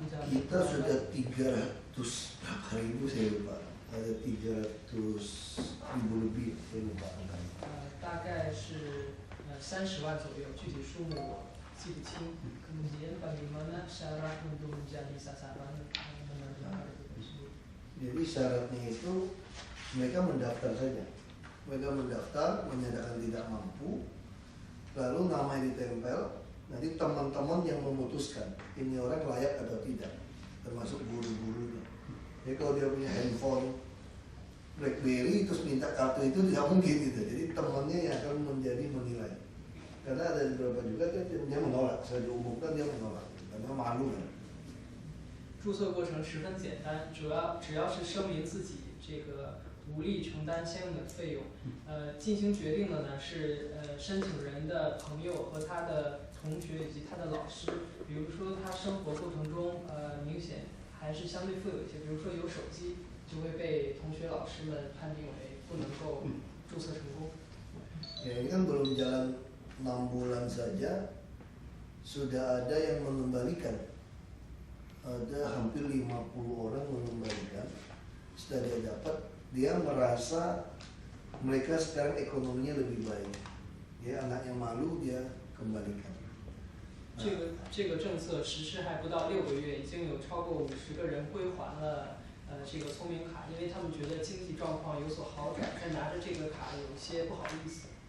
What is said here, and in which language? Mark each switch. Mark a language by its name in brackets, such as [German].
[Indonesian] Kita sudah 300.000 saya lupa, ada 300.000 lebih saya lupa angkanya. [Chinese] 大概是30万左右，具体数目我记不清。 [Indonesian] Kemudian bagaimana syarat untuk menjadi sasaran menerima itu? Jadi syaratnya itu mereka mendaftar saja. Mereka mendaftar, menyatakan tidak mampu, lalu namanya ditempel. Nanti teman-teman yang memutuskan ini orang layak atau tidak, termasuk guru-gurunya. Jadi kalau dia punya handphone BlackBerry terus minta kartu itu tidak mungkin gitu. Jadi temannya yang akan menjadi menilai. Karena ada beberapa juga dia menolak, saya diumumkan dia menolak karena malu kan. [Chinese] 注册过程十分简单，只要是声明自己这个无力承担相应的费用，进行决定的呢是申请人的朋友和他的同学以及他的老师。比如说他生活过程中明显还是相对富有一些，比如说有手机，就会被同学老师们判定为不能够注册成功。 [Indonesian] Ya, ini kan belum jalan 6 bulan saja sudah ada yang mengembalikan. Ada hampir 50 orang mengembalikan. Setelah dia dapat, dia merasa mereka sekarang ekonominya lebih baik. Dia anaknya malu, dia kembalikan. [Chinese] 这个政策实施还不到6个月，已经有超过50个人归还了这个聪明卡，因为他们觉得经济状况有所好转，但拿着这个卡有些不好意思。